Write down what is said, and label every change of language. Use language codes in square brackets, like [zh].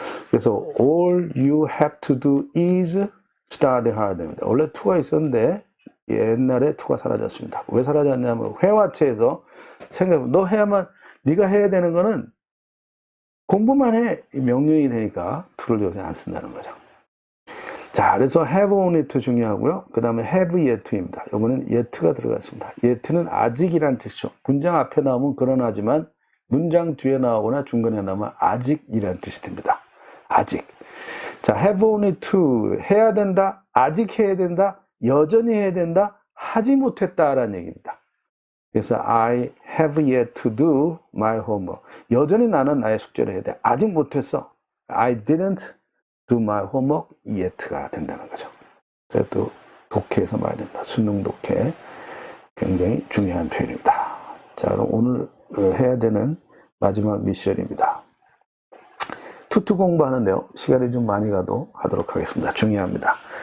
[ko] 그래서 [en] all you have to do is study hard입니다. [ko] 원래 to가 있었는데 옛날에 to가 사라졌습니다. 왜 사라졌냐면 회화체에서 너 해야만 네가 해야 되는 거는 공부만 해. 명령이 되니까 to를 요새 안 쓴다는 거죠. 자, 그래서 have only to 중요하고요. 그 다음에 have yet to입니다. 이번에는 yet가 들어갔습니다. yet는 아직이란 뜻이죠. 문장 앞에 나오면 그러나지만 문장 뒤에 나오거나 중간에 나오면 아직이란 뜻이 됩니다. 아직. 자, have only to 해야 된다, 아직 해야 된다, 여전히 해야 된다, 하지 못했다라는 얘기입니다. 그래서 [en] I have yet to do my homework. [ko] 여전히 나는 나의 숙제를 해야 돼. 아직 못했어. [en] I didn't do my homework yet가 [ko] 된다는 거죠. 그래서 또 독해에서 많이 된다. 수능 독해. 굉장히 중요한 표현입니다. 자, 그럼 오늘 해야 되는 마지막 미션입니다. 투투 공부하는데요. 시간이 좀 많이 가도 하도록 하겠습니다. 중요합니다.